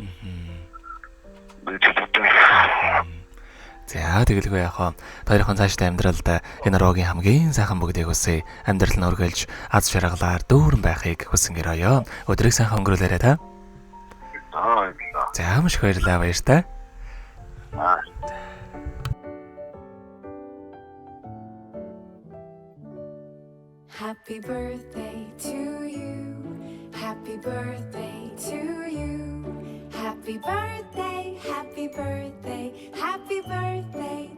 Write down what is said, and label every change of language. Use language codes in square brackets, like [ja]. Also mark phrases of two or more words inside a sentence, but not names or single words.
[mn] За тэгэлгүй яхаа. Хоёрхан цаашдаа амьдралд энэ рогийн хамгийн сайхан бүгдийг хүсье. Амьдрал нь өргөлж аз жаргалаар дүүрэн байхыг хүсэн гэрөөё. Өдрийг сайхан өнгөрүүлээрэй та. Баярлалаа. За маш их баярлалаа баяртай. [en] Happy birthday to you. Happy birthday to you. Happy birthday, happy birthday, happy birthday.